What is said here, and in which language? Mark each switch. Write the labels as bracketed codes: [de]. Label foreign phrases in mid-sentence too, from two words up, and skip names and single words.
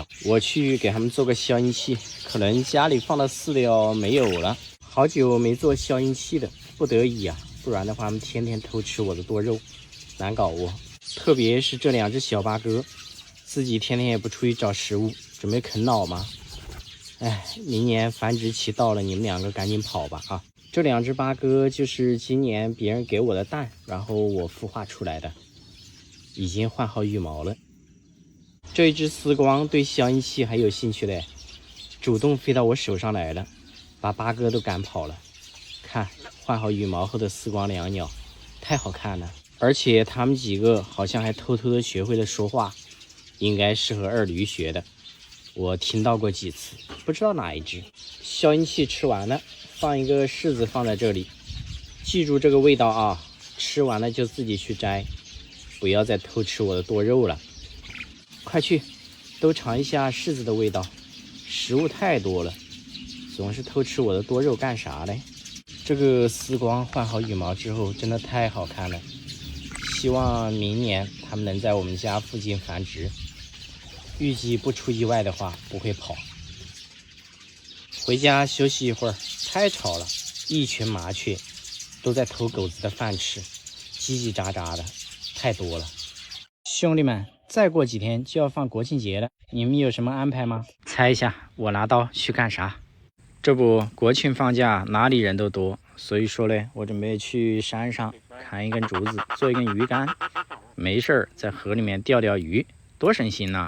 [zh] 我去給他們做個消音器，可能家裡放的飼料沒有了，好久沒做消音器了，不得已啊，不然的話他们天天偷吃我的多肉，难搞我。特別是這2隻小八哥，自己天天也不出去找食物，準備啃老嗎？哎，明年繁殖期到了，你們2個趕緊跑吧啊！這2隻八哥就是今年別人給我的蛋，然後我孵化出來的，已經換好羽毛了。這一隻絲光對消音器還有興趣嘞，主動飛到我手上來了，把八哥都趕跑了。看，換好羽毛後的絲光椋鳥，太好看了。而且他們幾個好像還偷偷的學會了說話，應該是和二驢學的。我聽到過幾次，不知道哪一隻。消音器吃完了，放一個柿子放在這裡，記住這個味道啊！吃完了就自己去摘，不要再偷吃我的多肉了。快去，都嘗一下柿子的味道。食物太多了，總是偷吃我的多肉幹啥嘞？這個絲光換好羽毛之後，真的太好看了。希望明年他們能在我們家附近繁殖，預計不出意外的話不會跑。回家休息一會兒，太吵了，一群麻雀都在偷狗子的飯吃，嘰嘰喳喳的，太多了。兄弟們，再過幾天就要放國慶節了，你們有什麼安排嗎？猜一下，我拿刀去幹啥？這不，國慶放假哪裡人都多，所以說嘞，我準備去山上砍一根竹子，做一根魚竿，沒事兒在河裡面釣釣魚，多省心吶！